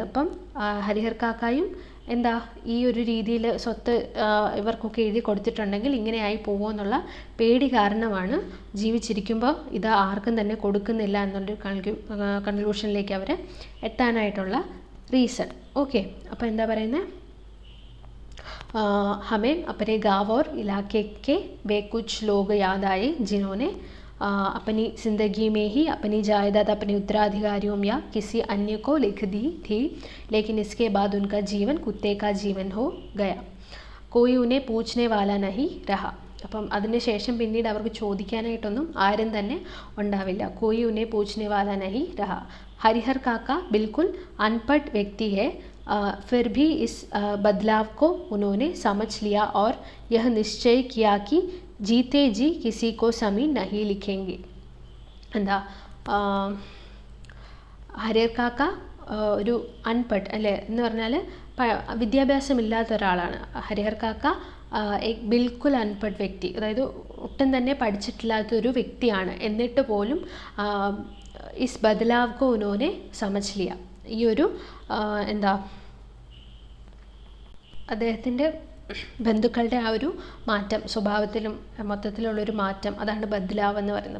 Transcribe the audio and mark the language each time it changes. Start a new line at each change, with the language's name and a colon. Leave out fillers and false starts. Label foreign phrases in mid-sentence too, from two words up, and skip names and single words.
Malayalam: അപ്പം ഹരിഹർ കാക്കായും ഈ ഒരു രീതിയിൽ സ്വത്ത് ഇവർക്കൊക്കെ എഴുതി കൊടുത്തിട്ടുണ്ടെങ്കിൽ ഇങ്ങനെയായി പോകുമെന്നുള്ള പേടി കാരണമാണ് ജീവിച്ചിരിക്കുമ്പോൾ ഇത് ആർക്കും തന്നെ കൊടുക്കുന്നില്ല എന്നുള്ളൊരു കൺക്ലൂഷനിലേക്ക് അവർ എത്താനായിട്ടുള്ള റീസൺ. ഓക്കെ, അപ്പോൾ എന്താ പറയുന്നത്,
Hindi: हमें अपने गाँव और इलाके के वे कुछ लोग याद आए जिन्होंने अपनी ज़िंदगी में ही अपनी जायदाद अपने उत्तराधिकारियों या किसी अन्य को लिख दी थी, लेकिन इसके बाद उनका जीवन कुत्ते का जीवन हो गया. कोई उन्हें पूछने वाला नहीं रहा.
Malayalam: അപ്പം അതിന് ശേഷം പിന്നീട് അവർക്ക് ചോദിക്കാനായിട്ടൊന്നും ആരും തന്നെ ഉണ്ടാവില്ല.
Hindi: कोई उन्हें पूछने वाला नहीं रहा. हरिहर काका बिल्कुल अनपढ़ व्यक्ति है, फिर भी इस बदलाव को उन्होंने समझ लिया और यह निश्चय किया कि जीते जी किसी को ज़मीन नहीं लिखेंगे.
Malayalam: ഹരിഹർ കാക്ക ഒരു അൺപഡ് അല്ലേ എന്ന് പറഞ്ഞാൽ വിദ്യാഭ്യാസമില്ലാത്ത ഒരാളാണ്. ഹരിഹർ കാക്ക
Hindi: बिल्कुल अनपढ़ व्यक्ति,
Malayalam: അതായത് ഒട്ടും തന്നെ പഠിച്ചിട്ടില്ലാത്തൊരു വ്യക്തിയാണ്. എന്നിട്ട് പോലും
Hindi: इस बदलाव को उन्होंने समझ लिया,
Malayalam: ഈ ഒരു അദ്ദേഹത്തിൻ്റെ ബന്ധുക്കളുടെ ആ ഒരു മാറ്റം, സ്വഭാവത്തിലും മൊത്തത്തിലുള്ളൊരു മാറ്റം, അതാണ് ബദ്ലാവ് എന്ന് പറയുന്നത്.